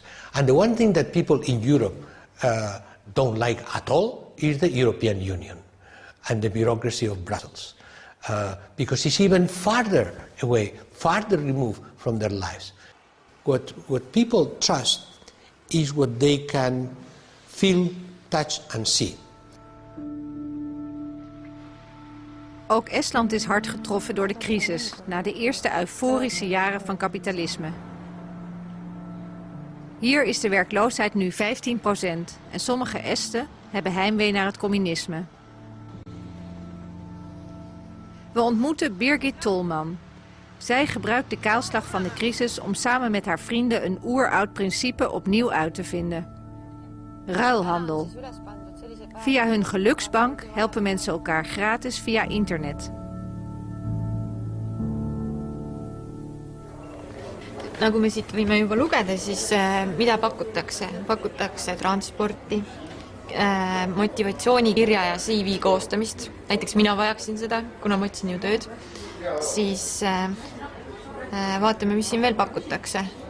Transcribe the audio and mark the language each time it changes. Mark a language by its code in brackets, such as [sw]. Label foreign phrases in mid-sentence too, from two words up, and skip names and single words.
[en] And the one thing that people in Europe don't like at all is the European Union and the bureaucracy of Brussels. Because it's even farther away, farther removed from their lives. What people trust is what they can feel, touch and see. [nl] Ook Estland is hard getroffen door de crisis, na de eerste euforische jaren van kapitalisme. Hier is de werkloosheid nu 15% en sommige Esten hebben heimwee naar het communisme. We ontmoeten Birgit Tolman. Zij gebruikt de kaalslag van de crisis om samen met haar vrienden een oeroud principe opnieuw uit te vinden. Ruilhandel. Via hun geluksbank helpen mensen elkaar gratis via internet. [et] Nagu me siit võime juba lugeda, siis mida pakutakse? Pakutakse transporti, motivatsioonikirja ja CV koostamist. Näiteks mina vajaksin seda, kuna ma otsin ju tööd. Siis vaatame, mis siin veel pakutakse.